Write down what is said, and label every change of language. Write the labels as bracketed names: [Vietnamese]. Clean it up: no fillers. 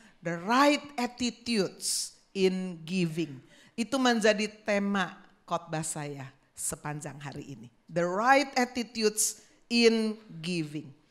[English] The right attitudes in giving. [Indonesian] Itu menjadi tema khotbah saya sepanjang hari ini. [English] The right attitudes in giving.